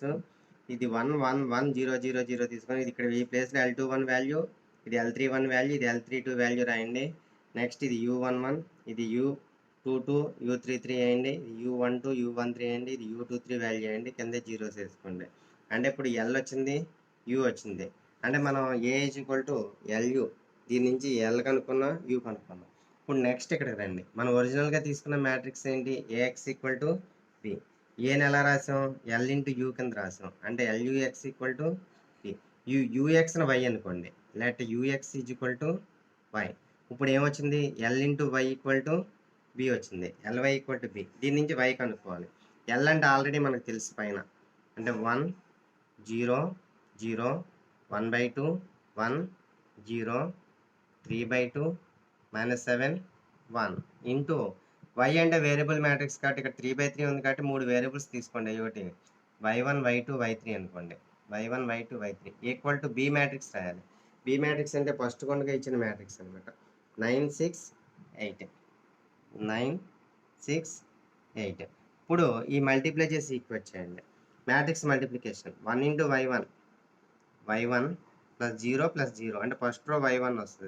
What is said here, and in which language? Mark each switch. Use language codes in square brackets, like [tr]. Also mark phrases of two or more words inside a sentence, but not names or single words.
[te] ఇది 1 1 1 0 0 0 తీసుకొని ఇది ఇక్కడ ఈ ప్లేస్లో L21 వాల్యూ, ఇది L31 వాల్యూ, ఇది L32 వాల్యూ రాయండి. నెక్స్ట్ ఇది u11, ఇది u22 u33 వేయండి, ఇది u12 u13 వేయండి, ఇది u23 వాల్యూ వేయండి, కింద 0 వేసుకోండి. అంటే ఇప్పుడు L వచ్చింది, u వచ్చింది, అంటే మనం A [en] is equal to [te] LU, దీని నుంచి L కనుక్కున్నాం, U కనుక్కున్నాం. ఇప్పుడు నెక్స్ట్ ఇక్కడికి రండి, మనం ఒరిజినల్గా తీసుకున్న మ్యాట్రిక్స్ ఏంటి, AX [en] equal to [te] B. ఏని ఎలా రాసాం, L ఇంటూ U కింద రాసాం, అంటే LUX [en] equal to [te] B. UXని Y అనుకోండి, లేకపోతే UX [en] is equal to [te] Y. ఇప్పుడు ఏమొచ్చింది, L ఇంటూ Y [en] equal to [te] B వచ్చింది, LY [en] equal to [te] B. దీని నుంచి Y కనుక్కోవాలి. L అంటే ఆల్రెడీ మనకు తెలుసు పైన, అంటే 1 0 0 1/2 1 0 3/2 -7 1 ఇంటూ Y అంటే [en] variable matrix [te] కాబట్టి ఇక్కడ 3/3 ఉంది కాబట్టి 3 వేరియబుల్స్ తీసుకోండి, ఒకటి y1 y2 y3 అనుకోండి, y1 y2 y3 [en] equal to B matrix [te] రాయాలి. B బి మ్యాట్రిక్స్ అంటే ఫస్ట్ కొనగా ఇచ్చిన మ్యాట్రిక్స్ అనమాట. 9, 6, 8 9, 6, 8. ఇప్పుడు ఈ మల్టిప్లై చేసి ఈక్వేట్ చేయండి. [en] matrix multiplication [te] 1 ఇంటూ y1 ప్లస్ 0 ప్లస్ 0 అంటే [en] first row [te] y1 వస్తుంది.